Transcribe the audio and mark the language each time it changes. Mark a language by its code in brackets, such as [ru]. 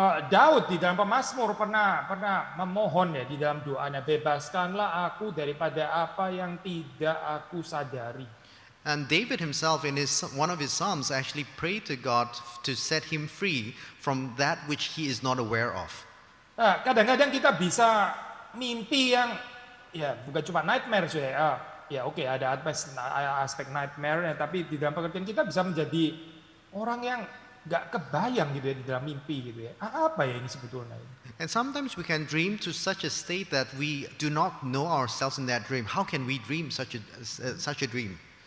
[id] Daud di dalam Pemazmur pernah memohon ya di dalam doanya, bebaskanlah aku daripada apa yang tidak aku sadari. [en] And David himself in one of his psalms actually prayed to God to set him free from that which he is not aware of. [id] Kadang-kadang kita bisa mimpi yang ya bukan cuma nightmare ya. Ya oke, ada aspek nightmare, tapi di dalam pengertian kita bisa menjadi orang yang nggak kebayang gitu ya di dalam mimpi gitu ya. Apa ya ini sebetulnya? [en] And sometimes we can dream to such a state that we do not know ourselves in that dream. How can we dream such a dream?